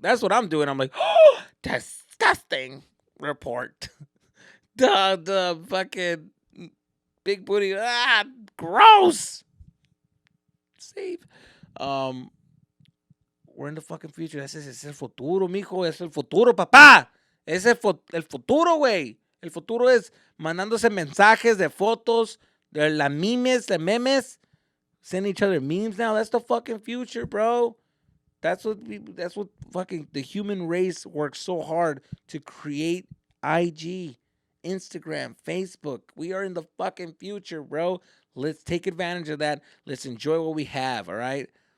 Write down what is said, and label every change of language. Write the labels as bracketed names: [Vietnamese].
[English] That's what I'm doing. I'm like, oh, disgusting. Report. The fucking big booty. Gross. Save. We're in the fucking future. [Spanish] Es el futuro, mijo. Es el futuro, papá. Es el futuro, güey. El futuro es mandándose mensajes de fotos, de la memes, de memes. [English] Send each other memes now. That's the fucking future, bro. That's what fucking the human race works so hard to create. IG, Instagram, Facebook. We are in the fucking future, bro. Let's take advantage of that. Let's enjoy what we have, all right?